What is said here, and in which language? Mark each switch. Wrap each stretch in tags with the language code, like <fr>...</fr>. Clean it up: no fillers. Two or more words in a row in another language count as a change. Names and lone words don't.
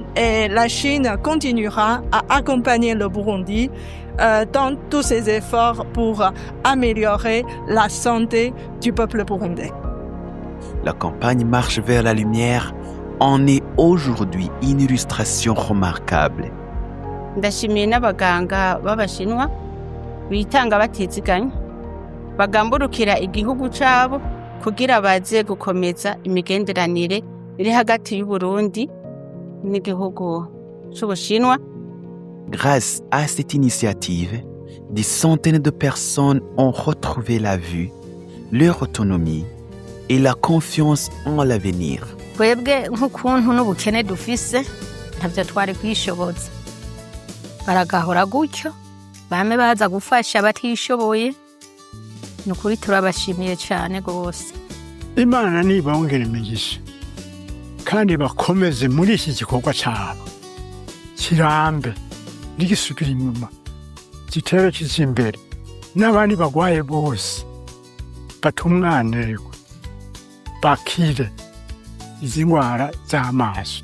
<fr>Et la Chine continuera à accompagner le Burundi dans tous ses efforts pour améliorer la santé du peuple burundais. La campagne Marche vers la lumière en est aujourd'hui une illustration remarquable.</fr> <rn>ndashimiye n'abaganga b'abashinwa bitanga batiziganya bagamburukira igihugu cabo kugira baze gukomeza imigenderanire iri hagati y'u Burundi n'igihugu c'Ubushinwa.</rn> <fr>Grâce à cette initiative, des centaines de personnes ont retrouvé la vue, leur autonomie et la confiance en l'avenir.</fr> <rn>twebwe nk'ukuntu n'ubukene dufise ntavyo twari kwishoboza baragahora gutyo bame baza gufasha batishoboye ni ukuri turabashimiye cyane rwose. Imana nibongere imigisha kandi bakomeze muri iki gikorwa cyabo kirambe n'igisubira inyuma gitere kiza imbere n'abandi bagwaye bose batumwanirwe bakire izi ndwara z'amaso.</rn>